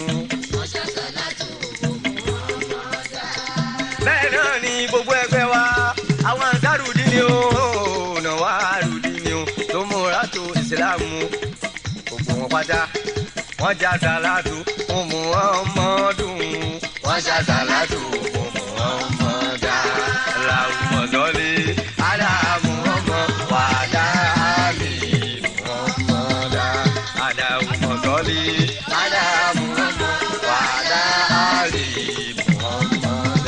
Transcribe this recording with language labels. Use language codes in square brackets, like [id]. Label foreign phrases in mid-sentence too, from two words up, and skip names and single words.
[yo] Bẹ́ẹ̀ náà ni gbogbo ẹgbẹ́ wa àwọn àǹsárùdí ni ó nàwárùdí ni ó tó múra tó ìsìlámù gbogbo wọn pátá wọ́n já sàlátù fún Muhammadu, wọ́n já sàlátù fún Muhammadu. [ar] اللهم صل على محمد وعلى آل محمد. اللهم صل على محمد وعلى آل محمد.